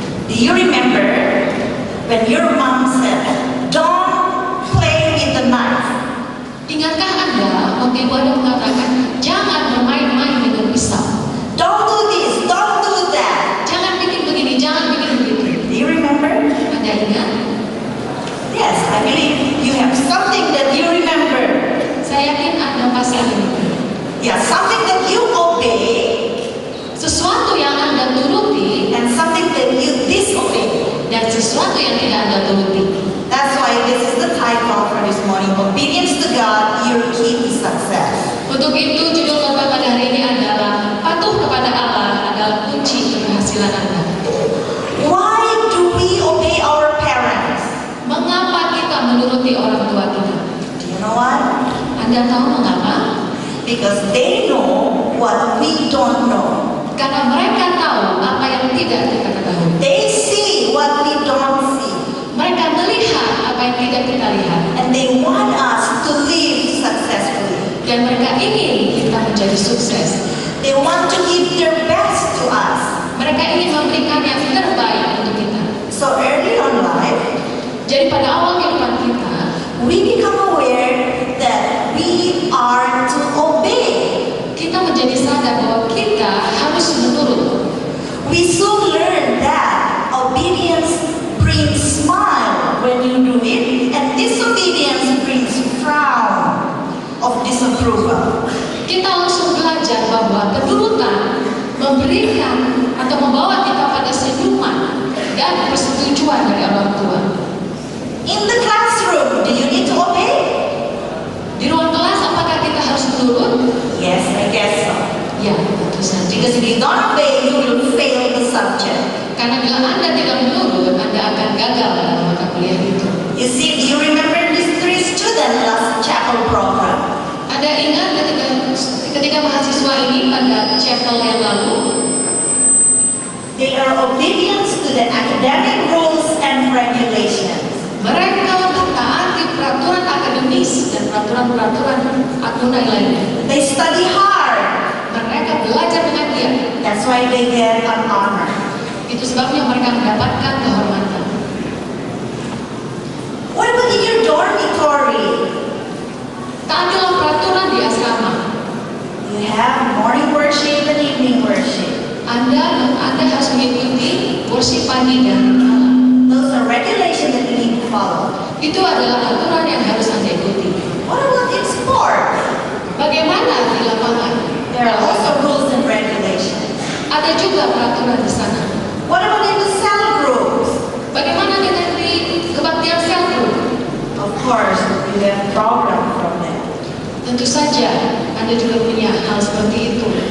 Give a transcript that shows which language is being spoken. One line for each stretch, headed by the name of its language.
English: Do you remember when your mom said, "Don't play with the knife"?
Indonesian: Ingatkah Anda waktu ibu Anda mengatakan jangan bermain-main dengan pisau?
English: Don't do this, don't do that.
Indonesian: Jangan bikin begini, jangan bikin begitu.
English: Do you remember?
Indonesian: Anda ingat?
English: Yes, I believe you have something that you remember.
Indonesian: Saya yakin Anda pasti ingat.
English: Yeah, something that you obey,
Indonesian: Sesuatu yang Anda turuti
English: and something that you disobey.
Indonesian: dan sesuatu yang tidak Anda turuti.
English: That's why this is the title for this morning. Obedience to God, your key to success.
Indonesian: Untuk itu judul khotbah pada hari ini adalah patuh kepada Allah adalah kunci keberhasilan Anda.
English: Why do we obey our parents?
Indonesian: Mengapa kita menuruti orang tua kita?
English: Do you know why?
Indonesian: Anda tahu mengapa?
English: Because they know what we don't know.
Indonesian: Karena mereka tahu apa yang tidak kita ketahui.
English: They see what we don't see.
Indonesian: Mereka melihat apa yang tidak kita lihat.
English: And they want us to live successfully.
Indonesian: Dan mereka ingin kita menjadi sukses.
English: They want to give their best to us.
Indonesian: Mereka ingin memberikan yang terbaik untuk kita.
English: So early on life,
Indonesian: Jadi pada awal kehidupan kita,
English: we become aware that we are to obey.
Indonesian: kita menjadi sadar bahwa kita harus menurut.
English: We soon learn that obedience brings smile when you do it, and disobedience brings frown of disapproval.
Indonesian: Kita langsung belajar bahwa keturutan memberikan atau membawa kita pada senyuman dan persetujuan dari orang tua.
English: In the classroom, do you need to obey?
Indonesian: Di ruang kelas apakah kita harus menurut?
English: Yes, I guess so.
Indonesian: Ya, tentu saja.
English: Because if you don't obey, you will fail the subject.
Indonesian: Karena bila Anda tidak menurut, Anda akan gagal dalam mata kuliah itu.
English: You see, do you remember these 3 students last chapel program?
Indonesian: Anda ingat ketika mahasiswa ini pada chapel yang lalu,
English: They are obedient to the academic rules and regulations.
Indonesian: mereka mentaati peraturan akademis dan peraturan-peraturan akunai lainnya.
English: They study hard.
Indonesian: Mereka belajar dengan giat.
English: That's why they get an honor.
Indonesian: Itu sebabnya mereka mendapatkan kehormatan.
English: What about in your dormitory?
Indonesian: Taatilah peraturan di asrama.
English: You have morning worship and evening worship.
Indonesian: Anda harus mengikuti worship pagi dan malam.
English: Those are regulations that you need to follow.
Indonesian: Itu adalah aturan yang harus Anda ikuti.
English: What about in sport?
Indonesian: Bagaimana di lapangan?
English: There are also rules and regulations.
Indonesian: Ada juga peraturan di sana.
English: What about in the cell groups?
Indonesian: Bagaimana dengan di kebaktian sel group?
English: Of course, you have program from them.
Indonesian: Tentu saja Anda juga punya hal seperti itu.